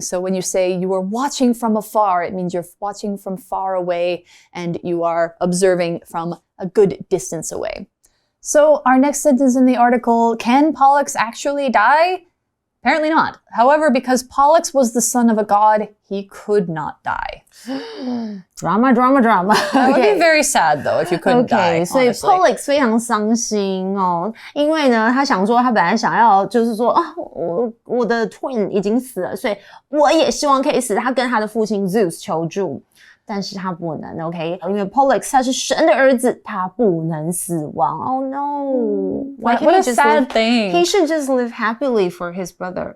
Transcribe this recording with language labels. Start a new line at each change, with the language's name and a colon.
English: So when you say you were watching from afar, it means you're watching from far away and you are observing from a good distance away. So our next sentence in the article, can Pollux actually die? Apparently not. However, because Pollux was the son of a god, he could not die. Drama, drama, drama. That would be very sad though if you couldn't die.
Chinese: 所以 Pollux 非常伤心哦，因为呢，他想说他本来想要就是说啊，我的 twin 已经死了，所以我也希望可以死。他跟他的父亲 Zeus 求助。但是他不能 OK， 因为 Pollux 他是神的儿子，他不能死亡。
English: Oh no! What a sad thing. He should just live happily for his brother.